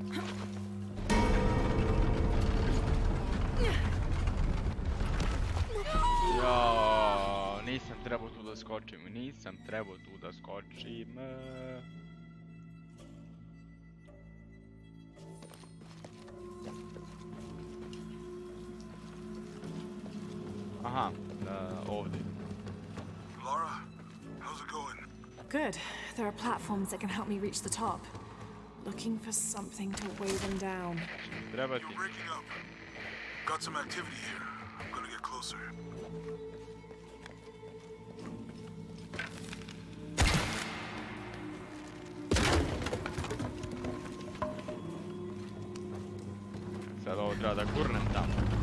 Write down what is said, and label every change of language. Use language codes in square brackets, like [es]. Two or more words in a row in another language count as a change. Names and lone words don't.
[bs] Jao, nisam trebao tu da skočim. Aha, ovdje. [en] Lara, how's it going? Good. There are platforms that can help me reach the top. Looking for something to weigh them down. You're breaking up. Got some activity here. I'm gonna get closer. [bs] Sad ovo treba da gurnem tamo.